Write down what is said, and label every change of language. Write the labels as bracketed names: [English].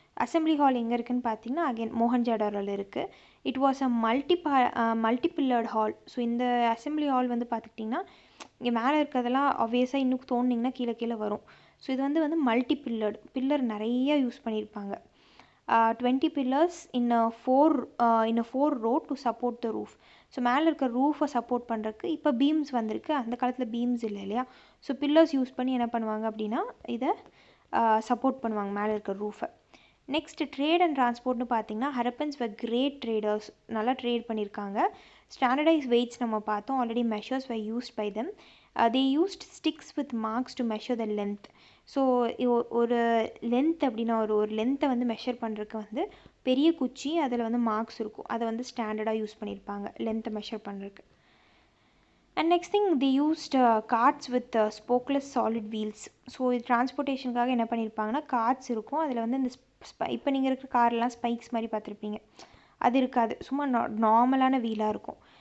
[Tamil] Assembly hall எங்கே இருக்குதுன்னு பார்த்தீங்கன்னா அகெயின் மோகன்ஜாடாரோவில் இருக்குது. [English] It was a multipillared hall. [Tamil] So இந்த அசம்பிளி ஹால் வந்து பார்த்துக்கிட்டிங்கன்னா இங்கே மேலே இருக்கிறதெல்லாம் ஆப்வியஸாக இன்னும் தோண்டிங்கன்னா கீழே வரும். ஸோ இது வந்து பில்லர் நிறைய யூஸ் பண்ணியிருப்பாங்க. [English] 20 pillars in a 4 row to support the roof. [Tamil] So மேலே இருக்க ரூஃபை சப்போர்ட் பண்ணுறதுக்கு இப்போ பீம்ஸ் வந்திருக்கு, அந்த காலத்தில் பீம்ஸ் இல்லை இல்லையா. ஸோ பில்லர்ஸ் யூஸ் பண்ணி என்ன பண்ணுவாங்க அப்படின்னா இதை சப்போர்ட் பண்ணுவாங்க மேலே இருக்க ரூஃபை. நெக்ஸ்ட் ட்ரேட் அண்ட் டிரான்ஸ்போர்ட்னு பார்த்தீங்கன்னா [English] Harappans were great traders, [Tamil] நல்லா ட்ரேட் பண்ணியிருக்காங்க. [English] standardise weights [Tamil] நம்ம பார்த்தோம், [English] Already measures were used by them. they used sticks with marks to measure the length. [Tamil] So ஒரு லென்த் அப்படின்னா ஒரு லென்த்தை வந்து மெஷர் பண்ணுறதுக்கு வந்து பெரிய குச்சி, அதில் வந்து மார்க்ஸ் இருக்கும், அதை வந்து ஸ்டாண்டர்டாக யூஸ் பண்ணியிருப்பாங்க லென்த்தை மெஷர் பண்ணுறதுக்கு. [English] And next thing the used carts with spokeless solid wheels. [Tamil] So இது டிரான்ஸ்போர்ட்டேஷனுக்காக என்ன பண்ணியிருப்பாங்கன்னா கார்ட்ஸ் இருக்கும், அதில் வந்து இந்த இப்போ நீங்கள் இருக்கிற கார்லாம் ஸ்பைக்ஸ் மாதிரி பார்த்துருப்பீங்க, அது இருக்காது, சும்மா நார்மலான வீலாக இருக்கும்.